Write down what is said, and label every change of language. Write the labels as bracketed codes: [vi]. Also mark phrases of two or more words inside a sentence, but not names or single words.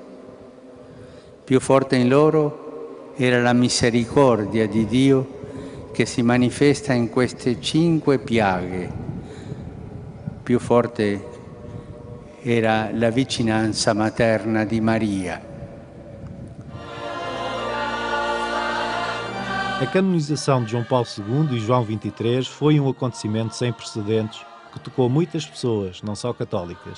[it] Più forte in loro era la misericordia di Dio che si manifesta in queste 5 piaghe. Più forte era la vicinanza materna di Maria. [pt] A canonização de João Paulo II e João XXIII foi um acontecimento sem precedentes que tocou muitas pessoas, não só católicas.